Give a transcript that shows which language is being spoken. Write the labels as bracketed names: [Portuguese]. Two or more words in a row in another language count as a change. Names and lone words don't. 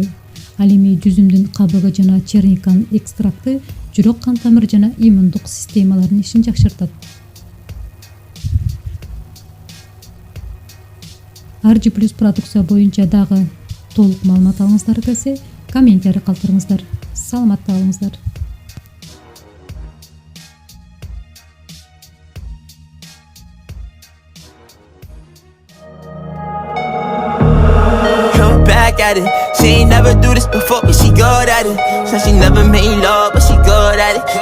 [Kyrgyz] Ал эми жүзүмдүн кабыгы жана черниканын экстракты жүрөк кан тамыр жана иммундук системалардын ишин жакшыртат. RG Plus продукция боюнча дагы толук маалымат алыңыздар келсе, комментарий калтырыңыздар. Саламатта болуңуздар. [English] Back at it. She ain't never do this before, but she good at it. Said she never made love, but she good at it.